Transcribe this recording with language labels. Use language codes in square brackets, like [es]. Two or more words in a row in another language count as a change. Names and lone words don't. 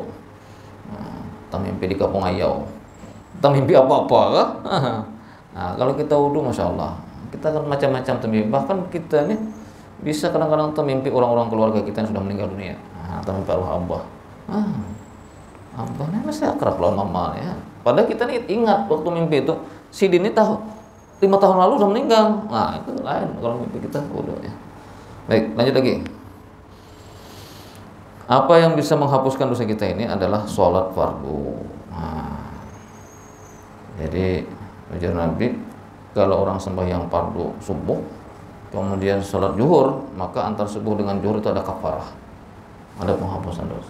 [id] Tak mimpi di kampung ayau, tak mimpi apa-apa kan? Nah, kalau kita wudu, [ar] ما شاء الله, [id] kita kan macam-macam termimpi. Bahkan kita nih bisa kadang-kadang termimpi orang-orang keluarga kita yang sudah meninggal dunia. Nah, termimpi arwah abah. Abah ini masih akrab lawan mama ya. Padahal kita nih ingat waktu mimpi itu, si Dini tahu 5 tahun lalu sudah meninggal. Nah itu lain kalau mimpi kita wudu ya. Baik, lanjut lagi. Apa yang bisa menghapuskan dosa kita ini adalah sholat fardu. Jadi ujar Nabi, kalau orang sembahyang fardu subuh, kemudian sholat zuhur, maka antara subuh dengan zuhur itu ada kafarah, ada penghapusan dosa.